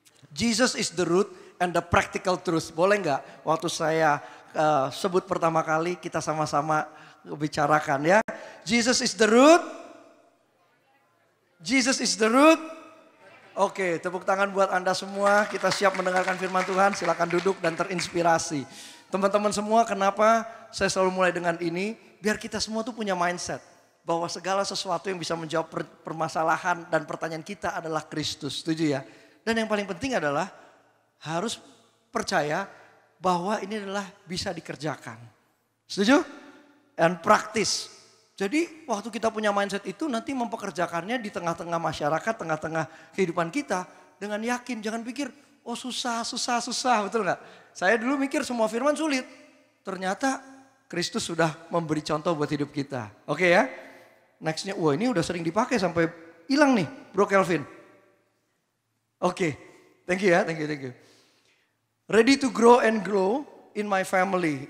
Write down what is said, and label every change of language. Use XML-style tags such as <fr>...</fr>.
<en>Jesus is the root and the practical truth.</en> <id>Boleh nggak waktu saya sebut pertama kali kita sama-sama bicarakan ya.</id> <en>Jesus is the root. Jesus is the root.</en> <id>Oke, tepuk tangan buat Anda semua. Kita siap mendengarkan firman Tuhan. Silakan duduk dan terinspirasi. Teman-teman semua, kenapa saya selalu mulai dengan ini? Biar kita semua tuh punya mindset bahwa segala sesuatu yang bisa menjawab permasalahan dan pertanyaan kita adalah Kristus. Setuju ya? Dan yang paling penting adalah harus percaya bahwa ini adalah bisa dikerjakan. Setuju? Dan praktis. Jadi waktu kita punya mindset itu nanti mempekerjakannya di tengah-tengah masyarakat, tengah-tengah kehidupan kita dengan yakin. Jangan pikir, oh susah, betul nggak? Saya dulu mikir semua firman sulit. Ternyata Kristus sudah memberi contoh buat hidup kita. Oke ya? Nextnya, wah ini udah sering dipakai sampai hilang nih Bro Kelvin.</id> <en>Oke, thank you ya, thank you. Ready to grow and glow in my family.</en>